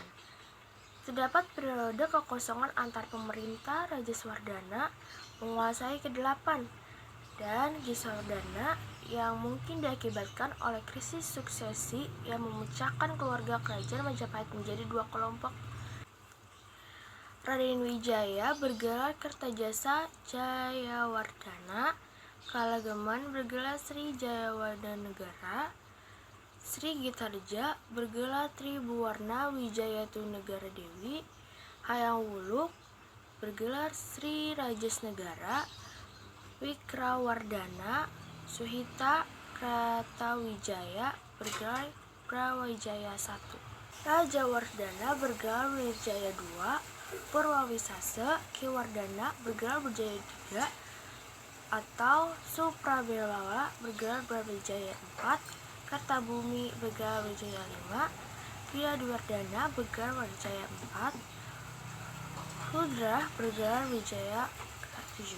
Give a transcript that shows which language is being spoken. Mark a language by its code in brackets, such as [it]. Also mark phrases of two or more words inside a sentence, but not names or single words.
[id] Terdapat periode kekosongan antar pemerintah Raja Swardana menguasai ke-8 dan Giswardana yang mungkin diakibatkan oleh krisis suksesi yang memecahkan keluarga kerajaan Majapahit menjadi dua kelompok. Raden Wijaya bergelar Kertajasa Jayawardana, Kalageman bergelar Sri Jayawardanegara, Sri Gitarja bergelar Tribuwarna Wijayatu-Negara Dewi, Hayam Wuluk bergelar Sri Rajasnegara, Wikrawardana Suhita Kratawijaya bergelar Brawijaya I, Raja Wardana bergelar Wijaya II, Purwawisasa Kiwardana bergelar Wijaya III atau Suprabelawa bergelar Brawijaya IV, Kartabumi bergelar Wijaya V, Widawardana bergelar Wijaya IV, Rudra bergelar Wijaya ke-7.